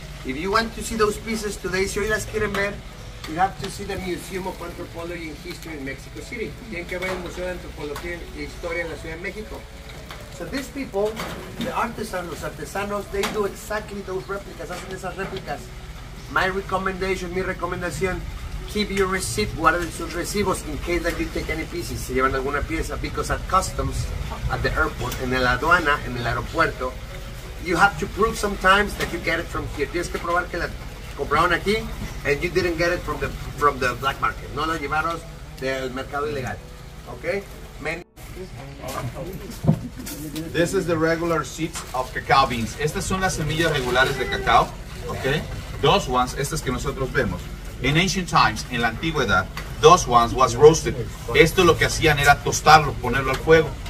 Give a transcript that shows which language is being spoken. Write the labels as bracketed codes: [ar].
[en] If you want to see those pieces today, [es] si hoy las quieren ver, [en] you have to see the Museum of Anthropology and History in Mexico City. [es] Tienen que ver el Museo de Antropología e Historia en la Ciudad de México. [en] So these people, the artisans, [es] los artesanos, [en] they do exactly those replicas, [es] hacen esas réplicas. [en] My recommendation, [es] mi recomendación, [en] keep your receipt, [es] guarden sus recibos [en] in case that you take any pieces, [es] si llevan alguna pieza, [en] because at customs, at the airport, [es] en la aduana, en el aeropuerto, [en] you have to prove sometimes that you get it from here. [es] Tienes que probar que la compraron aquí [en] and you didn't get it from the black market. [es] No la llevaron del mercado ilegal. [en] Okay? This is the regular seeds of cacao beans. [es] Estas son las semillas regulares de cacao. Okay? [en] Those ones, [es] estas que nosotros vemos. [en] In ancient times, [es] en la antigüedad, [en] those ones was roasted. [es] Esto lo que hacían era tostarlo, ponerlo al fuego.